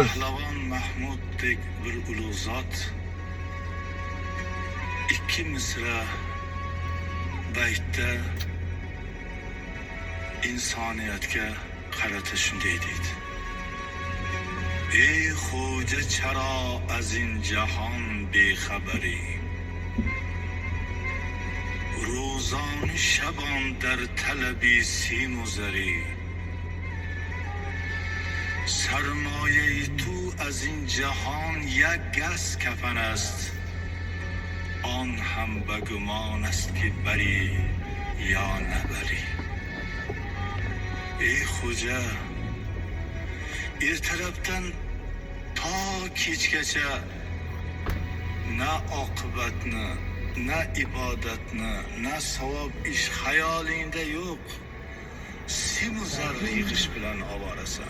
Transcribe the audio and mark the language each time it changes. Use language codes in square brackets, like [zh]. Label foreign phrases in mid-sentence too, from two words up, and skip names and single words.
[uz] Pahlavon Mahmuddek bir ulug' zot ikki misra baytda insoniyatga qarata shunday deydi: [fa] ای خواجه چرا ازین جهان بی‌خبری, روزان شبان در طلبی سیم و زری، سرمایه تو از این جهان یک گز کفن است، آن هم به گمان است که بری یا نبری. [uz] ey xo'ja, ertalabdan to kechgacha na oqibatni, na ibodatni, na savob ish xayolingda yo'q. Simu zarra yig'ish bilan ovorasan.